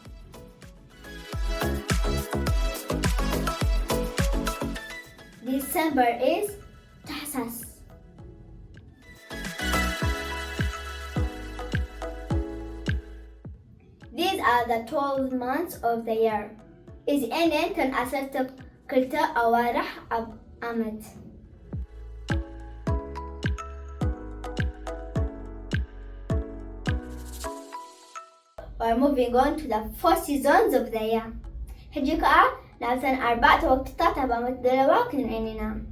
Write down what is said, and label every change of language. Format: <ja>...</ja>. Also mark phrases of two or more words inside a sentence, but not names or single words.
<en>December is ታህሳስ. These are the 12 months of the year.</en> <ti>እዚአን ተን 12 ኣዋርሕ ኣብ ዓመት.</ti> <en>We're moving on to the 4 seasons of the year.</en> <ti>ሕጂ ከዓ ናብተን 4 ወቅትታት ኣብ ዓመት ዘለዋ ክንዕን ኢና.</ti>